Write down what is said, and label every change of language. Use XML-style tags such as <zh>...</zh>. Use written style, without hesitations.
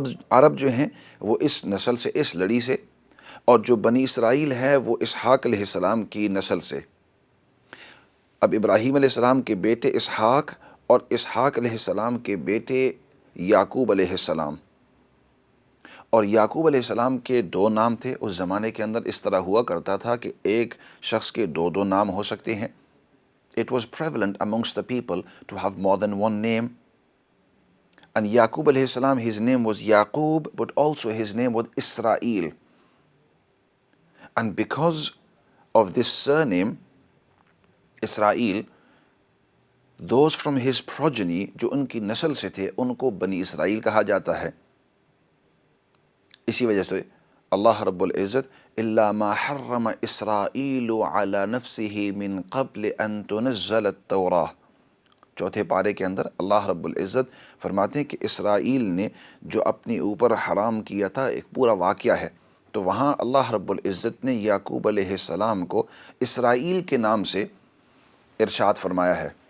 <ur>عرب جو ہیں وہ اس نسل سے، اس لڑی سے، اور جو بنی اسرائیل ہے وہ اسحاق علیہ السلام کی نسل سے۔ اب ابراہیم علیہ السلام کے بیٹے اسحاق اور اسحاق علیہ السلام کے بیٹے یعقوب علیہ السلام، اور یعقوب علیہ السلام کے 2 نام تھے۔ اس زمانے کے اندر اس طرح ہوا کرتا تھا کہ ایک شخص کے 2 نام ہو سکتے ہیں۔</ur> <en>It was prevalent amongst the people to have more than one name. And Yaqub alayhi salam, his name was Yaqub, but also his name was Israel. And because of this surname, Israel, those from his progeny,</en> <ur>جو ان کی نسل سے تھے، ان کو بنی اسرائیل کہا جاتا ہے۔ اسی وجہ سے اللہ رب العزت</ur> <ar>الا ما حرم اسرائیل علی نفسہ من قبل ان تنزل التوراہ،</ar> <ur>4 پارے کے اندر اللہ رب العزت فرماتے ہیں کہ اسرائیل نے جو اپنے اوپر حرام کیا تھا، ایک پورا واقعہ ہے، تو وہاں اللہ رب العزت نے یعقوب علیہ السلام کو اسرائیل کے نام سے ارشاد فرمایا ہے۔</ur>